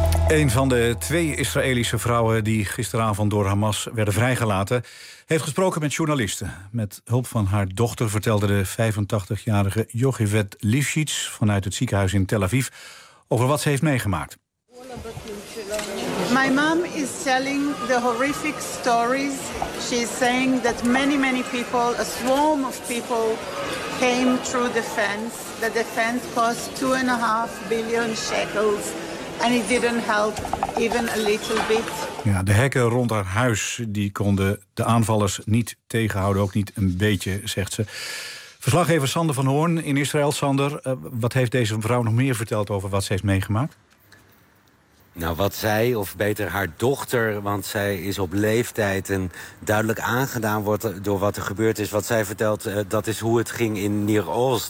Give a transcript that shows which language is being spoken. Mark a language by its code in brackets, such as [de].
[nl] Een van de twee Israëlische vrouwen die gisteravond door Hamas werden vrijgelaten, heeft gesproken met journalisten. Met hulp van haar dochter vertelde de 85-jarige Yocheved Lifshitz vanuit het ziekenhuis in Tel Aviv over wat ze heeft meegemaakt. [en] My mom is telling the horrific stories. She's saying that many people, a swarm of people, came through the fence. The defense cost $2.5 billion and it didn't help even a little bit. [nl] Ja, de hekken rond haar huis die konden de aanvallers niet tegenhouden, ook niet een beetje, zegt ze. Verslaggever Sander van Hoorn in Israël. Sander, wat heeft deze vrouw nog meer verteld over wat ze heeft meegemaakt? Nou, wat zij, of beter haar dochter, want zij is op leeftijd en duidelijk aangedaan wordt door wat er gebeurd is. Wat zij vertelt, dat is hoe het ging in Nir Oz.